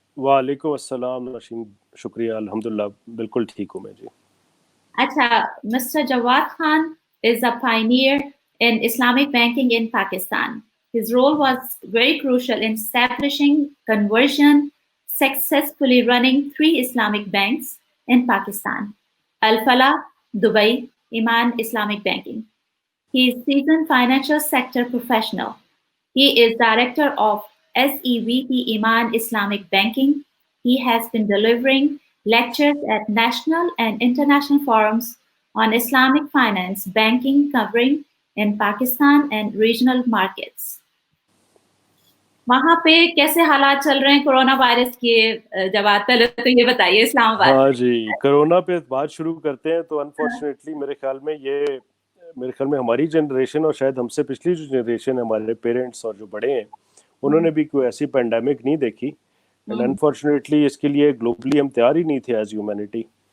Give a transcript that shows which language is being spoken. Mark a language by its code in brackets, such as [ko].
[hi] वालेकुम अस्सलाम नौशीन, शुक्रिया, अल्हम्दुलिल्लाह बिल्कुल ठीक हूँ मैं जी। अच्छा, Mr. [en] Jawad Khan is a pioneer in Islamic banking in Pakistan. His role was very crucial in establishing conversion, successfully running 3 Islamic banks in Pakistan: Al Falah, Dubai, Iman Islamic Banking. He is seasoned financial sector professional. He is director of SEVP Iman Islamic Banking. He has been delivering lectures at national and international forums on Islamic finance banking covering in Pakistan and regional markets. [hi] वहाँ पे कैसे हालात चल रहे हैं corona virus के? जवाब पहले तो ये बताइए इस्लामाबाद। हाँ जी, कोरोना पे बात शुरू करते हैं तो अनफॉर्चुनेटली मेरे ख्याल में हमारी जनरेशन और शायद हमसे पिछली जो जनरेशन है, हमारे पेरेंट्स और जो बड़े हैं, उन्होंने भी कोई ऐसी पैंडेमिक नहीं देखी एंड अनफॉर्चुनेटली इसके लिए ग्लोबली हम तैयार ही नहीं थे एज ह्यूमैनिटी।